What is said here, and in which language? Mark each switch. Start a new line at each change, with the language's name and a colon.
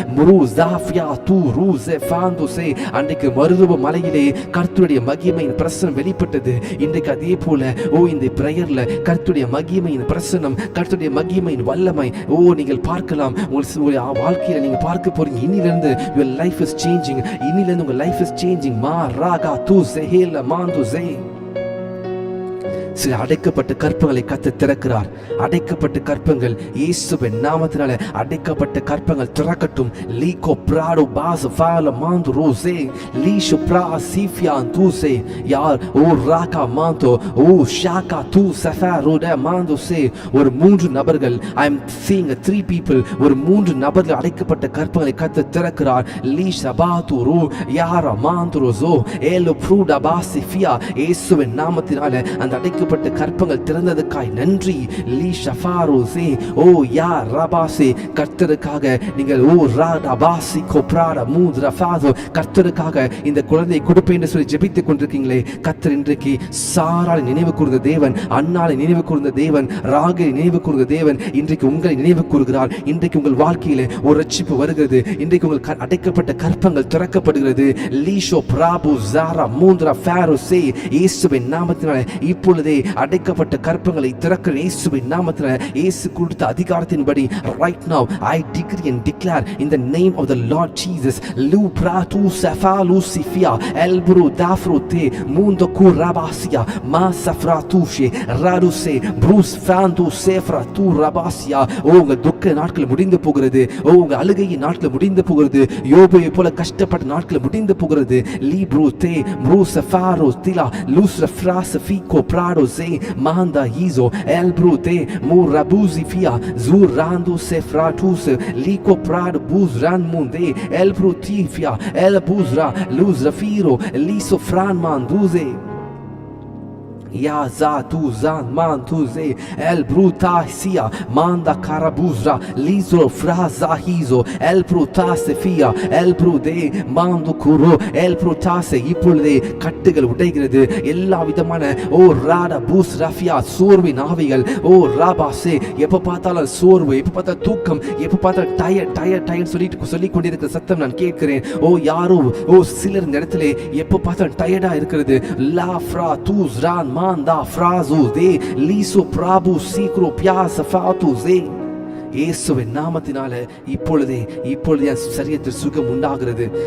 Tamil: முரு ஜாஃபியா து ரூஸே ஃபாந்து சே. அன்றைக்கு மருதுவ மலையிலே கர்த்தருடைய மகிமையின் பிரசனம் வெளிப்பட்டது. இன்றைக்கு அதே போல இந்த பிரேயர்ல கர்த்தருடைய மகிமையின் பிரசனம், கர்த்தருடைய மகிமையின் வல்லமை நீங்கள் பார்க்கலாம். உங்களுடைய வாழ்க்கையில நீங்க பார்க்க போறீங்க. இன்னிலிருந்து
English: your life is changing.
Tamil: இன்னிலிருந்து உங்க
English: life is changing. மா ராகா து செஹேல மாந்து ஜே.
Tamil: சில அடைக்கப்பட்ட கற்பங்களை கர்த்தர் திறக்கிறார். அடைக்கப்பட்ட கற்பங்கள் இயேசுவின் நாமத்தினால அடைக்கப்பட்ட கற்பங்கள் திறக்கட்டும். லீகோ பிராடோ பாஸ் ஃபால மாந்து ரோசே லீஷோ பிரா சிஃபியா தூசே யார் ஓ ராகா மாந்தோ ஓ ஷாகா தூ சஃபாரோட மாந்து சே. ஒரு 3 நபர்கள்,
English: I am seeing 3 people,
Tamil: ஒரு 3 நபர்கள் அடைக்கப்பட்ட கற்பங்களை கர்த்தர் திறக்கிறார். லீஷா பாது ரோ யாரா மாந்து ரோசோ ஏலோ ப்ரூடா பாசிஃபியா. இயேசுவின் நாமத்தினால அந்த அடைக்கப்பட்ட கற்பங்கள் திறந்ததுக்காய் நன்றி. லீ ஷஃபாரோ சே ஓ யா ரபாசே. கர்த்தருக்காக நீங்கள் ஓ ராடா பாசி கோப்ராடா மூத்ரா ஃபாதோ கர்த்தருக்காக இந்த குழந்தையை கொடுப்பேன் என்று சொல்லி ஜெபித்துக் கொண்டிருக்கீங்களே. கர்த்தர் இன்றைக்கு சாராளை நினைவு கூர்ந்த தேவன், அன்னாளை நினைவு கூர்ந்த தேவன், ராகை நினைவு கூர்ந்த தேவன் இன்றைக்கு உங்களை நினைவு கூறுகிறார். இன்றைக்கு உங்கள் வாழ்க்கையில ஒரு ரட்சிப்பு வருகிறது. இன்றைக்கு உங்கள் அடைக்கப்பட்ட கற்பங்கள் திறக்கப்படுகிறது. லீஷோ பிராபு ஜாரா மூத்ரா ஃபாரோ சே. இயேசுவின் நாமத்தினால இப்பொழுதே அடைக்கப்பட்ட கற்பங்களை திறக்கிற இயேசுவின் நாமத்தினால, இயேசு கொடுத்த அதிகாரத்தின்படி
English: right now I decree and declare in the name of the Lord Jesus lu pratu safalu sifia elbru dafru te mundo kurabasia ma safratu she raduse bruce fandu sefra tu rabasia.
Tamil: உங்க துக்க நாட்கள் முடிந்து போகிறது. உங்க அழுகையின் நாட்கள் முடிந்து போகிறது. யோபுவை போல கஷ்டப்பட்ட நாட்கள் முடிந்து போகிறது. libru te bruce faro tila lusra frase fico prado se manda hizo el brute murabuzi fia zurando sefratus liko prad buzran munde el brutifia el buzra luzra firo liso fran manduze. Ya za tu zan man tu ze el bruta sia manda carabuzra lizo fraza hizo el bruta sefia el brude mando kuro el bruta se இப்பொழுதே கட்டுகள் உடைகிறது. எல்லா விதமான ஓ ராடா பூஸ் ரஃபியா சோர்வின் ஆவிகள் ஓ ராபாசே எப்ப பார்த்தாலும் சோர்வு, எப்ப பார்த்தாலும் தூக்கம், எப்ப பார்த்தாலும் டயர்ட் சொல்லி கொண்டிருக்கிற சத்தம் நான் கேட்கிறேன். ஓ யாரோ ஓ சிலர் இந்த இடத்துல எப்ப பார்த்தாலும் டயர்டா இருக்கிறது. லா ஃப்ரா தூஸ் Ron manda frazu de liso prabu sikro piasa fatu ze இயேசுவின் நாமத்தினால இப்பொழுதே என் சரீரத்தில் சுகம் உண்டாகிறது.